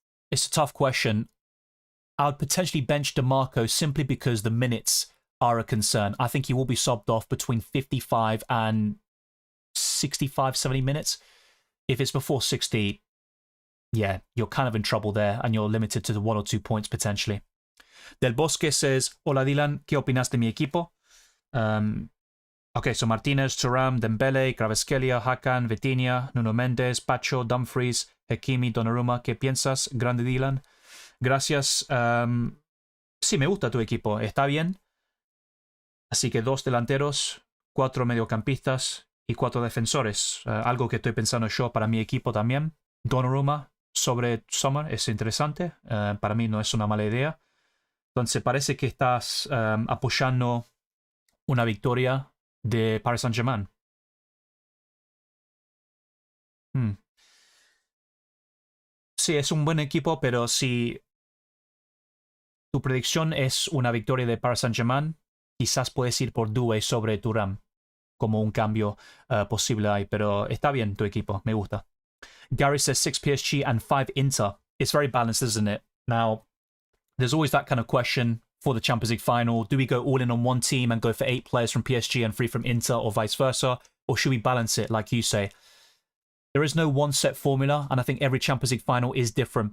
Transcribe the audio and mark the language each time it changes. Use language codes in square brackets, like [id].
[en] It's a tough question. I would potentially bench DeMarco simply because the minutes are a concern. I think he will be subbed off between 55 and 65, 70 minutes. If it's before 60, yeah, you're kind of in trouble there and you're limited to the 1 or 2 points potentially. [es] Del Bosque says, Hola Dylan, ¿qué opinas de mi equipo? [en] Okay, so [es] Martinez, Thuram, Dembele, Kvaratskhelia, Hakan, Vitinha, Nuno Mendes, Pacho, Dumfries, Hakimi, Donnarumma. ¿Qué piensas? Grande Dylan. Gracias. Sí, me gusta tu equipo. Está bien. Así que 2 delanteros, 4 mediocampistas y 4 defensores. Algo que estoy pensando yo para mi equipo también. Donnarumma sobre Sommer es interesante. Para mí no es una mala idea. Entonces parece que estás apoyando una victoria de Paris Saint-Germain. Sí, es un buen equipo, pero si tu predicción es una victoria de Paris Saint-Germain, quizás puedes ir por Doué sobre Thuram como un cambio posible ahí, pero está bien tu equipo, me gusta. [en] Gary says 6 PSG and 5 Inter. It's very balanced, isn't it? Now, there's always that kind of question for the Champions League final. Do we go all in on one team and go for 8 players from PSG and 3 from Inter, or vice versa? Or should we balance it, like you say? There is no one set formula, and I think every Champions League final is different.